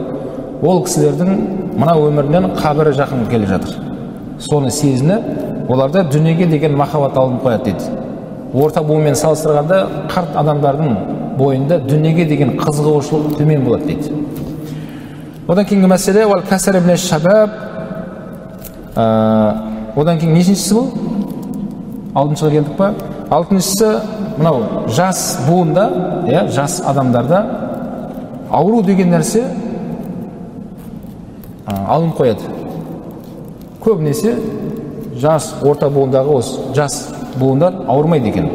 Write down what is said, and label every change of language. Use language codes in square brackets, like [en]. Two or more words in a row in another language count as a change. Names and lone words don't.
[kk] Ол кісілердің мына өмірінен қабірі жақын келе жатыр. Соны сезініп, оларда дүниеге деген махаббат алынып қояды дейді. Орта буынмен салыстырғанда қарт адамдардың бойында дүниеге деген қызығушылық төмен болады дейді. Одан кейінгі мәселе [ar] والكسر من الشباب. [kk] Одан кейін нешіншісі бұл? Алтыншыға келдік па? Алтыншысы мынау жас буында, жас адамдарда ауру деген нәрсе алынып қояды. Көбінесе жас орта буындағы осы жас буындар ауырмайды екен.